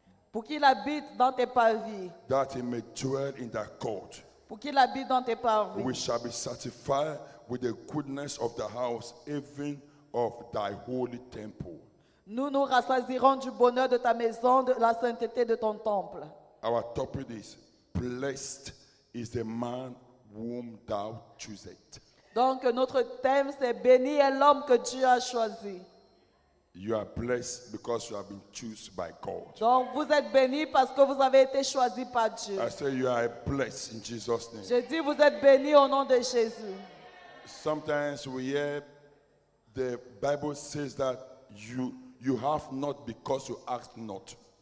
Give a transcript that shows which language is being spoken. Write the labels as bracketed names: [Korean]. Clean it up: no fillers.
[French] pour qu'il habite dans tes parvis. [English] that he may dwell in thy court. [French] Pour qu'il habite dans tes parvis. [English] We shall be satisfied with the goodness of the house, even of thy holy temple. [French] Nous nous rassasierons du bonheur de ta maison, de la sainteté de ton temple. [English] Our topic is blessed is the man whom thou choosest. [French] Donc notre thème c'est béni est l'homme que Dieu a choisi. [English] You are blessed because you have been chosen by God. [French] Donc vous êtes bénis parce que vous avez été choisis par Dieu. [English] I say you are blessed in Jesus' name. [French] Je dis vous êtes bénis au nom de Jésus. [English] Sometimes we hear the Bible says that you have not because you ask not.